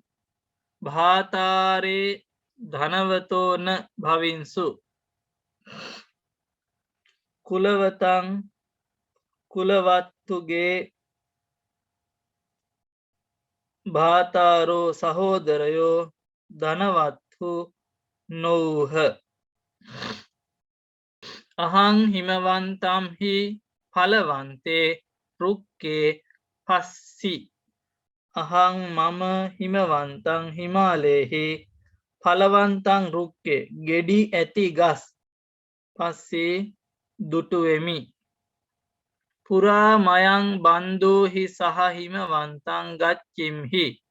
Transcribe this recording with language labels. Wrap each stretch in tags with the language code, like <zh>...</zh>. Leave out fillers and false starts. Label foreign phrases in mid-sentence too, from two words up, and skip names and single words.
<pi>භාතාරේ ධනවතෝන භවින්සු කුලවතං කුලවත්තුගේ භාතාරෝ</pi> <si>සහෝදරයෝ ධනවත්හු නොවූහ</si> <pi>අහං හිමවන්තම්හි ඵලවන්තේ රුක්කේ පස්සි අහං මම හිමවන්තං හිමාලයේහි ඵලවන්තං රුක්කේ</pi> <si>ගෙඩි ඇති ගස්</si> <pi>පස්සේ දුටුවෙමි පුරා මයං බන්දෝහි සහ හිමවන්තං ගච්ඡිම්හි</pi>